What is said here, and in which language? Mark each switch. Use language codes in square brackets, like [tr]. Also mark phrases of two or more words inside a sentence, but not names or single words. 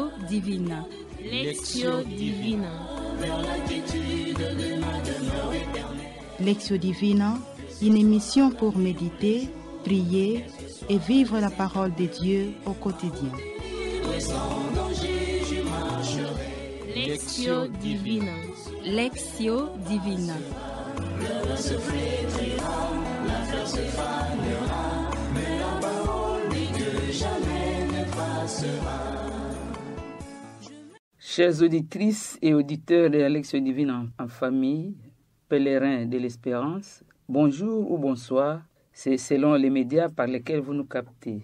[fr] divina. Lectio Divina. Lectio Divina, une émission pour méditer, prier et vivre la parole de Dieu au quotidien. Lectio Divina. Lectio Divina. Chères auditrices et auditeurs de la Lectio Divine en famille, pèlerins de l'espérance, bonjour ou bonsoir, c'est selon les médias par lesquels vous nous captez.